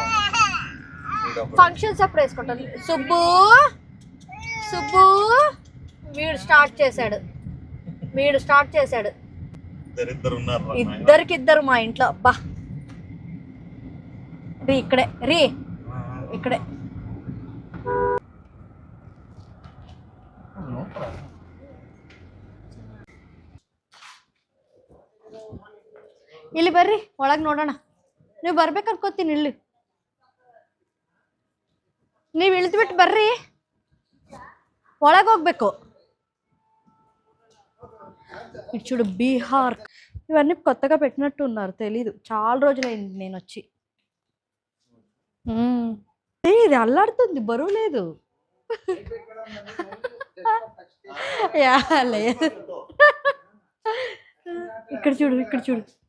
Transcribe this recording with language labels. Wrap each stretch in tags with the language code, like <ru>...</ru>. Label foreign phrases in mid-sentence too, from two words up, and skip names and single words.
<te>ఫంక్షన్స్ అప్పుడు వేసుకుంటాను. సుబ్బు వీడు స్టార్ట్ చేశాడు. ఇద్దరికిద్దరు మా ఇంట్లో. అబ్బా ఇక్కడే</te> <kn>ಇಲ್ಲಿ ಬರ್ರಿ, ಒಳಗೆ ನೋಡೋಣ. ನೀವು ಬರ್ಬೇಕು ಅನ್ಕೋತೀನಿ. ಇಲ್ಲಿ ನೀವು ಇಳಿದ್ಬಿಟ್ಟು ಬರ್ರಿ, ಒಳಗೆ ಹೋಗ್ಬೇಕು.</kn> <te>ఇటు చూడు, బీహార్. ఇవన్నీ కొత్తగా పెట్టినట్టు ఉన్నారు, తెలీదు. చాలా రోజులైంది నేను వచ్చి. ఇది అల్లాడుతుంది, బరువు లేదు. లేదు, ఇక్కడ చూడు.</te>